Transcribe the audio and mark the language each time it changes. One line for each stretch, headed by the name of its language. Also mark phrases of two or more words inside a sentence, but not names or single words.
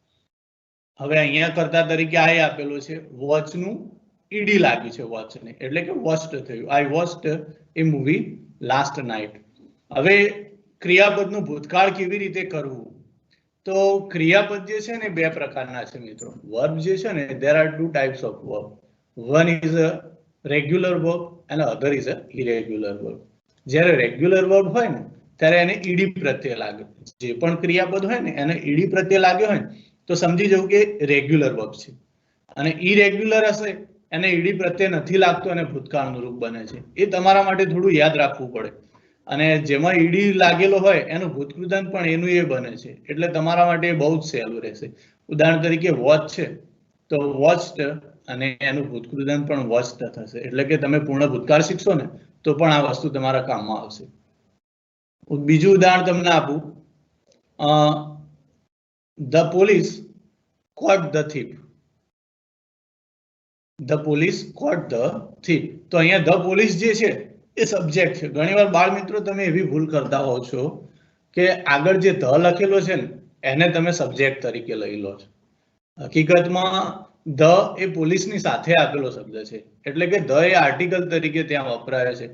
Gujarati: હવે અહીંયા કર્તા તરીકે આઈ આપેલો છે, વોચનું ઈડી લાગ્યું છે વોચને, એટલે કે વોચ્ડ થયું.
English: I watched a movie last night.
Gujarati: હવે ક્રિયાપદનું ભૂતકાળ કેવી રીતે કરવું, તો ક્રિયાપદ જે છે ને બે પ્રકારના છે મિત્રો. વર્બ જે છે ને,
English: there are two types of verb. One is a regular verb and other is a irregular verb.
Gujarati: જ્યારે
English: regular verb
Gujarati: હોય ને ત્યારે એને ઈડી પ્રત્યય લાગે. જે પણ ક્રિયાપદ હોય ને એને ઈડી પ્રત્યય લાગ્યો હોય ને તો સમજી જવું કે
English: regular verb
Gujarati: છે, અને ઇરેગ્યુલર હશે એને ઈડી પ્રત્યય નથી લાગતો અને ભૂતકાળનું રૂપ બને છે. એ તમારા માટે થોડું યાદ રાખવું પડે. અને જેમાં ઈડી લાગેલો હોય એનું ભૂતકૃદન પણ એનું એ બને છે, એટલે તમારા માટે બહુ જ સહેલું રહેશે. ઉદાહરણ તરીકે વોચ છે તો વોચ્ડ અને એનું ભૂતકૃદન પણ વોચ્ડ થશે, એટલે કે તમે પૂર્ણ ભૂતકાળ શીખશો ને તો પણ આ વસ્તુ તમારા કામમાં આવશે. બીજું ઉદાહરણ તમને આપું,
English: The police caught the thief. The police caught the thief.
Gujarati: તો અહીંયા
English: The police
Gujarati: જે છે એ સબ્જેક્ટ છે. ઘણીવાર બાળ મિત્રો તમે એવી ભૂલ કરતા હોવ છો કે આગળ જે ધ લખેલો છે ને એને તમે સબ્જેક્ટ તરીકે લઈ લો છો. હકીકતમાં ધ એ પોલીસની સાથે આપેલો શબ્દ છે, એટલે કે ધ એ આર્ટિકલ તરીકે ત્યાં વપરાય છે.